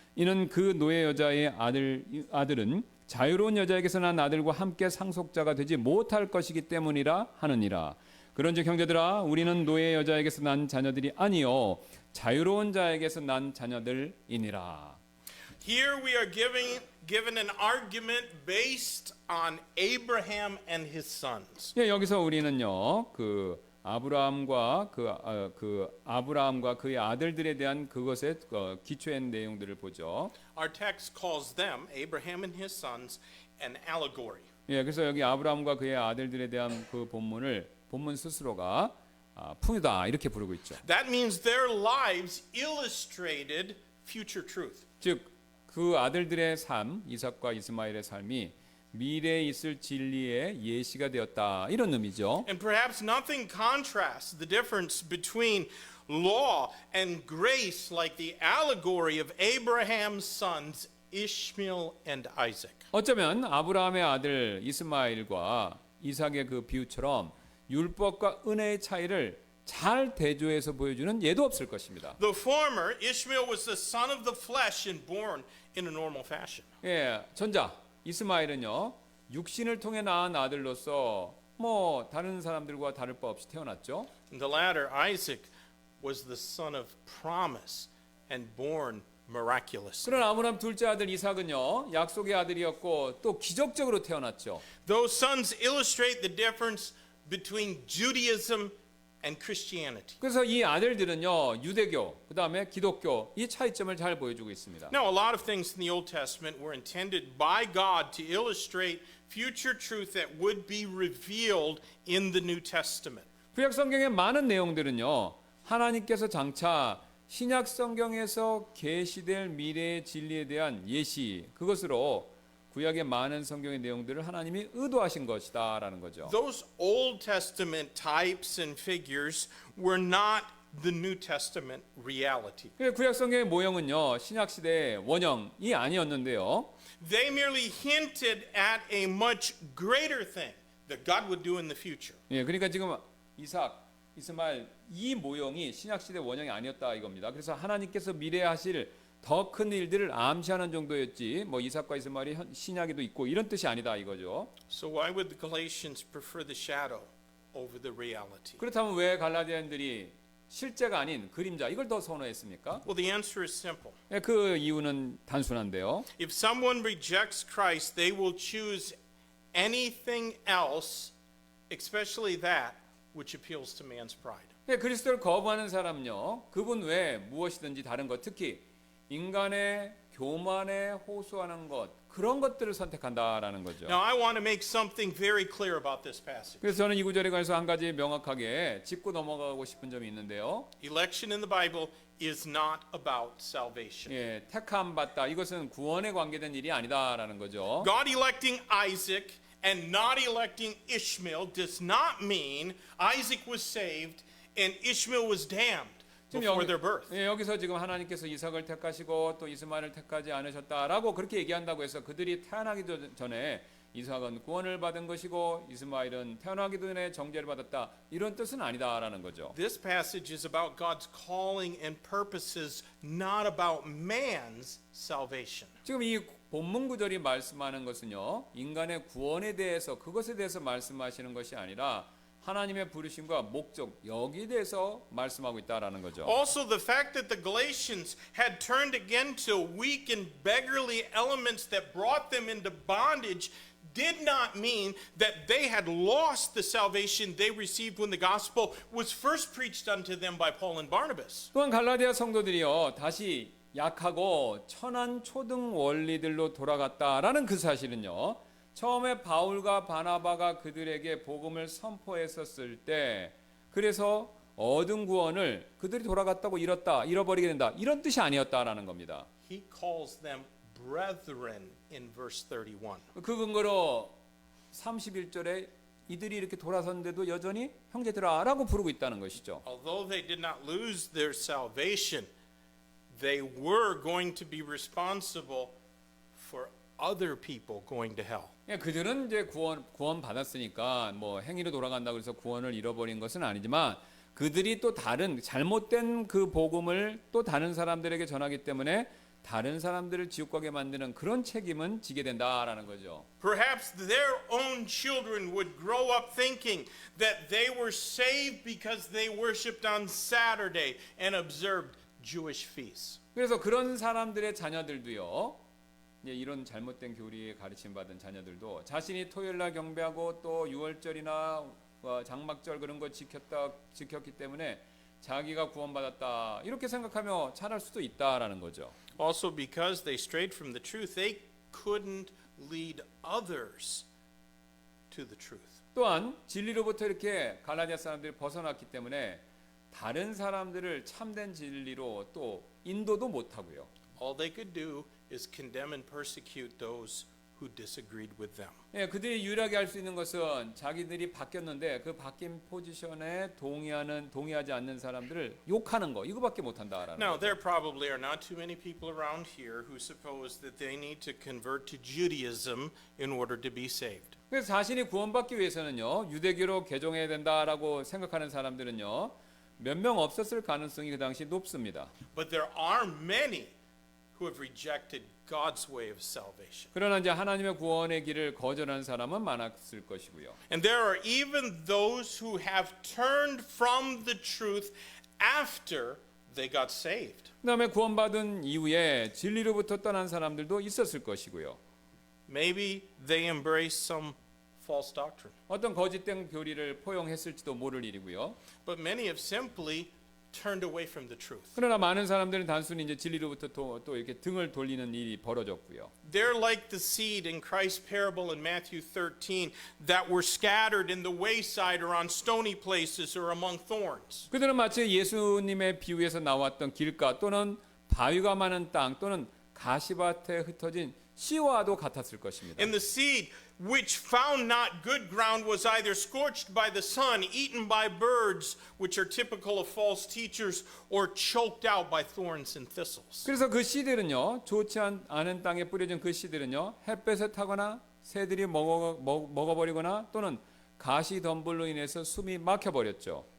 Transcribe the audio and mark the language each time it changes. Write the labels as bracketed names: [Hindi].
[Korean] 이는 그 노예 여자의 아들은 자유로운 여자에게서 난 아들과 함께 상속자가 되지 못할 것이기 때문이라 하느니라. 그런즉 형제들아 우리는 노예 여자에게서 난 자녀들이 아니요 자유로운 자에게서 난 자녀들이니라. [English] Here we are given an argument based on Abraham and his sons. [Korean] 예, 여기서 우리는요 아브라함과 그의 아들들에 대한 그것의 기초한 내용들을 보죠. [English] Our text calls them, Abraham and his sons, an allegory. [Korean] 예, 그래서 여기 아브라함과 그의 아들들에 대한 그 본문 스스로가 풍유다 이렇게 부르고 있죠. [English] That means their lives illustrated future truth. [Korean] 즉 그 아들들의 삶, 이삭과 이스마엘의 삶이 미래에 있을 진리의 예시가 되었다 이런 의미죠. [English] And perhaps nothing contrasts the difference between law and grace like the allegory of Abraham's sons Ishmael and Isaac. [Korean] 어쩌면 아브라함의 아들 이스마엘과 이삭의 그 비유처럼 율법과 은혜의 차이를 잘 대조해서 보여주는 예도 없을 것입니다. [English] The former, Ishmael was the son of the flesh and born in a normal fashion. [Korean] 예, 전자 이스마엘은요 육신을 통해 낳은 아들로서 뭐 다른 사람들과 다를 바 없이 태어났죠. [English] And the latter, Isaac, was the son of promise and born miraculously. [Korean] 그러나 아브라함 둘째 아들 이삭은요 약속의 아들이었고 또 기적적으로 태어났죠. [English] Those sons illustrate the difference between Judaism and Christianity. [Korean] 그래서 이 아들들은요 유대교 그다음에 기독교 이 차이점을 잘 보여주고 있습니다. [English] Now, a lot of things in the Old Testament were intended by God to illustrate future truth that would be revealed in the New Testament. [Korean] 구약 성경의 많은 내용들은요 하나님께서 장차 신약 성경에서 계시될 미래의 진리에 대한 예시 그것으로 구약의 많은 성경의 내용들을 하나님이 의도하신 것이다라는 거죠. [English] Those Old Testament types and figures were not the New Testament reality. [Korean] 구약 성경의 모형은요 신약 시대의 원형이 아니었는데요. [English] They merely hinted at a much greater thing that God would do in the future. [Korean] 예, 그러니까 지금 이삭, 이스마엘 이 모형이 신약 시대 원형이 아니었다 이겁니다. 그래서 하나님께서 미래에 하실 더 큰 일들을 암시하는 정도였지 뭐 이삭과 이스마엘이 신약에도 있고 이런 뜻이 아니다 이거죠. [English] So why would the Galatians prefer the shadow over the reality? [Korean] 그렇다면 왜 갈라디아인들이 실제가 아닌 그림자 이걸 더 선호했습니까? [English] Well, the answer is simple. [Korean] 예, 그 이유는 단순한데요. [English] If someone rejects Christ, they will choose anything else, especially that which appeals to man's pride. [Korean] 예, 그리스도를 거부하는 사람은요 그분 외에 무엇이든지 다른 것 특히 인간의 교만에 호소하는 것 그런 것들을 선택한다라는 거죠. [English] Now, I want to make something very clear about this passage. [Korean] 그래서 저는 이 구절에 관해서 한 가지 명확하게 짚고 넘어가고 싶은 점이 있는데요. [English] Election in the Bible is not about salvation. [Korean] 예, 택함 받다 이것은 구원에 관계된 일이 아니다라는 거죠. [English] God electing Isaac and not electing Ishmael does not mean Isaac was saved and Ishmael was damned before their birth. [Korean] 예, 여기서 지금 하나님께서 이삭을 택하시고 또 이스마엘을 택하지 않으셨다라고 그렇게 얘기한다고 해서 그들이 태어나기 전에 이삭은 구원을 받은 것이고 이스마엘은 태어나기 전에 정죄를 받았다 이런 뜻은 아니다라는 거죠. [English] This passage is about God's calling and purposes, not about man's salvation. [Korean] 지금 이 본문 구절이 말씀하는 것은요 인간의 구원에 대해서 그것에 대해서 말씀하시는 것이 아니라 하나님의 부르심과 목적 여기에 대해서 말씀하고 있다라는 거죠. [English] Also, the fact that the Galatians had turned again to weak and beggarly elements that brought them into bondage did not mean that they had lost the salvation they received when the gospel was first preached unto them by Paul and Barnabas. [Korean] 또한 갈라디아 성도들이요 다시 약하고 천한 초등 원리들로 돌아갔다라는 그 사실은요 처음에 바울과 바나바가 그들에게 복음을 선포했었을 때 그래서 얻은 구원을 그들이 돌아갔다고 잃어버리게 된다 이런 뜻이 아니었다라는 겁니다. [English] He calls them brethren in verse 31. [Korean] 그 근거로 31절에 이들이 이렇게 돌아섰는데도 여전히 형제들아라고 부르고 있다는 것이죠. [English] Although they did not lose their salvation, they were going to be responsible for other people going to hell. [Korean] 예, 그들은 이제 구원 받았으니까 뭐 행위로 돌아간다 그래서 구원을 잃어버린 것은 아니지만 그들이 또 다른 잘못된 그 복음을 또 다른 사람들에게 전하기 때문에 다른 사람들을 지옥 가게 만드는 그런 책임은 지게 된다라는 거죠. [English] Perhaps their own children would grow up thinking that they were saved because they worshiped on Saturday and observed Jewish feasts. [Korean] 그래서 그런 사람들의 자녀들도요. 이런 잘못된 교리에 가르침 받은 자녀들도 자신이 토요일 날 경배하고 또 유월절이나 장막절 그런 거 지켰기 때문에 자기가 구원받았다 이렇게 생각하며 자랄 수도 있다라는 거죠. [English] Also because they strayed from the truth, they couldn't lead others to the truth. [Korean] 또한 진리로부터 이렇게 갈라디아 사람들이 벗어났기 때문에 다른 사람들을 참된 진리로 또 인도도 못 하고요. [English] All they could do is condemn and persecute those who disagreed with them. [Korean] 예, 그들이 유일하게 할 수 있는 것은 자기들이 바뀌었는데 그 바뀐 포지션에 동의하지 않는 사람들을 욕하는 거 이거밖에 못 한다라는 [English] Now, there probably are not too many people around here who suppose that they need to convert to Judaism in order to be saved. [Korean] 그래서 자신이 구원받기 위해서는요 유대교로 개종해야 된다라고 생각하는 사람들은요 몇 명 없었을 가능성이 그 당시 높습니다. [English] But there are many who have rejected God's way of salvation. [Korean] 그러나 이제 하나님의 구원의 길을 거절한 사람은 많았을 것이고요. [English] And there are even those who have turned from the truth after they got saved. [Korean] 그다음에 구원받은 이후에 진리로부터 떠난 사람들도 있었을 것이고요. [English] Maybe they embraced some false doctrine. [Korean] 어떤 거짓된 교리를 포용했을지도 모를 일이고요. [English] But many have simply turned away from the truth. [Korean] 그러나 많은 사람들은 단순히 이제 진리로부터 또 이렇게 등을 돌리는 일이 벌어졌고요. [English] They're like the seed in Christ's parable in Matthew 13 that were scattered in the wayside or on stony places or among thorns. [Korean] 그들은 마치 예수님의 비유에서 나왔던 길가 또는 바위가 많은 땅 또는 가시밭에 흩어진 씨와도 같았을 것입니다. [English] And the seed which found not good ground was either scorched by the sun, eaten by birds, which are typical of false teachers, or choked out by thorns and thistles. [Korean] 그래서 그 씨들은요 좋지 않은 땅에 뿌려진 그 씨들은요 햇볕에 타거나 새들이 먹어버리거나 또는 가시 덤불로 인해서 숨이 막혀버렸죠.